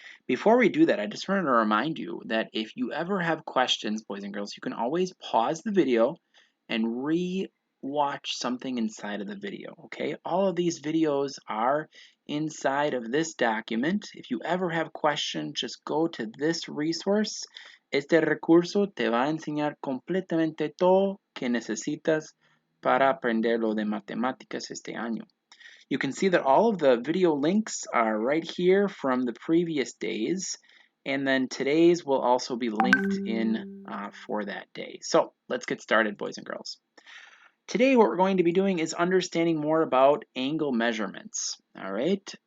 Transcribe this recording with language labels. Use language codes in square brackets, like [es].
[en] Before we do that, I just wanted to remind you that if you ever have questions, boys and girls, you can always pause the video and re-watch something inside of the video, okay? All of these videos are inside of this document. If you ever have questions, just go to this resource. [es] Este recurso te va a enseñar completamente todo que necesitas para aprender lo de matemáticas este año. [en] You can see that all of the video links are right here from the previous days, and then today's will also be linked in for that day. So let's get started, boys and girls. Today what we're going to be doing is understanding more about angle measurements. All right.